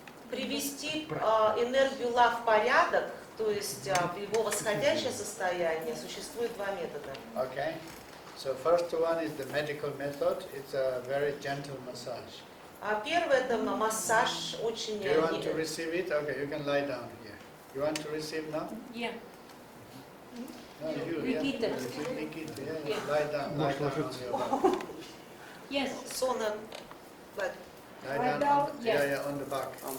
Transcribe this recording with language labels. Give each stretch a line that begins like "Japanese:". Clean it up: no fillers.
Russian: Привести энергию Ла в порядок, то есть в его восходящее состояние, существует два метода.
English: Okay, so first one is the medical method. It's a very gentle massage.
Russian: Первый это массаж очень...
English: Do you want to receive it? Okay, you can lie down here. You want to receive now? Yeah. No, you. Nikita. Yeah. Nikita, yeah. Lie down on your back. Yes. Сона Lie down on, yeah, on the back.